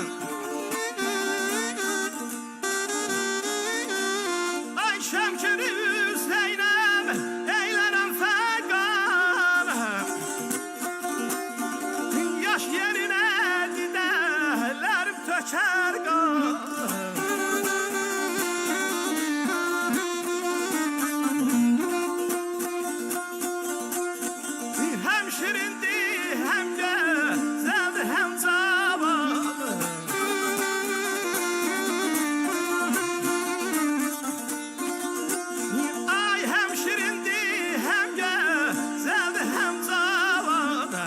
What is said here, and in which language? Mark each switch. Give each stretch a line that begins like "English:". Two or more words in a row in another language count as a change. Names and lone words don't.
Azerbaijani: Ay Şəmşiri Hüseynəm eylərəm fəqan. Yaş yerinə didələrim tökər qan.
Turkish: Hem şirindi, hem güzeldi, hem zavallı. Ay hem şirindi, hem güzeldi, hem zavallı.